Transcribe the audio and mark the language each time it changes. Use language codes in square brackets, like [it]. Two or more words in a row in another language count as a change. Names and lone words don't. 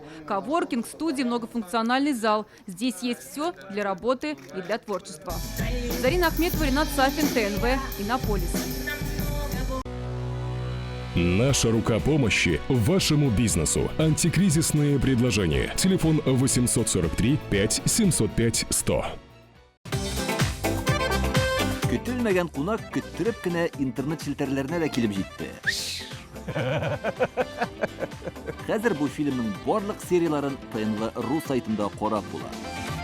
[ru] Коворкинг, студии, многофункциональный зал. Здесь есть все для работы и для творчества. Зарина Ахметова, Ренат Сафин, ТНВ, Иннополис. Наша рука помощи вашему бизнесу. Антикризисные предложения. Телефон 843 5 705 100. [tt] Көтелмәгән кунак көттөреп кенә интернет челтәрләренә дә килеп җитте. Хәзер бу фильмның барлык серияларын ТНВ.ру сайтында карап була.